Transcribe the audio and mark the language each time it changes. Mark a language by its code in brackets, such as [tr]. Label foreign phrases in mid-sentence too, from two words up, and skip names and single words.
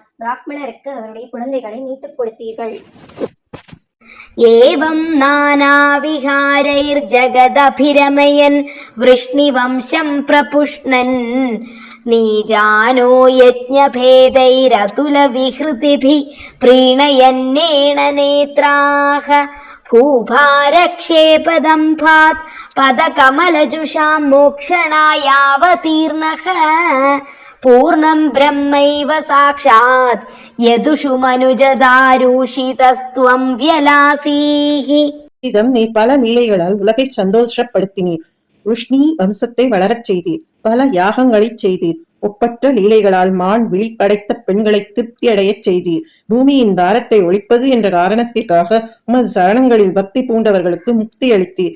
[ta] பிராமணருக்கு அவருடைய குழந்தைகளை மீட்டுக் கொடுத்தீர்கள். [sa] एवं नानाविहारैर्जगदभिरमयन् वृष्णिवंशं प्रपुष्णन् इजानो यज्ञभेदैरतुल विहृतिभिः प्रीणयन्नेण नेत्राः भूभारक्षेपदम्भात् पदकमलजुषां मोक्षणायावतीर्णः पूर्णं ब्रह्मैव साक्षात् यदुषु मनुजदारूषितस्त्वं व्यलासीः. [ta] இதம் நீ பல லீலைகளால் உலகை சந்தோஷப்படுத்தினீர். ருஷ்ணி வம்சத்தை வளரச் செய்தீர். பல யாகங்களைச் செய்தீர். ஒப்பற்ற லீலைகளால் மான் விழி படைத்த பெண்களை திருப்தி அடையச் செய்தீர். பூமியின் பாரத்தை ஒழிப்பது என்ற காரணத்திற்காக உமது சரணங்களில் பக்தி பூண்டவர்களுக்கு முக்தி அளித்தீர்.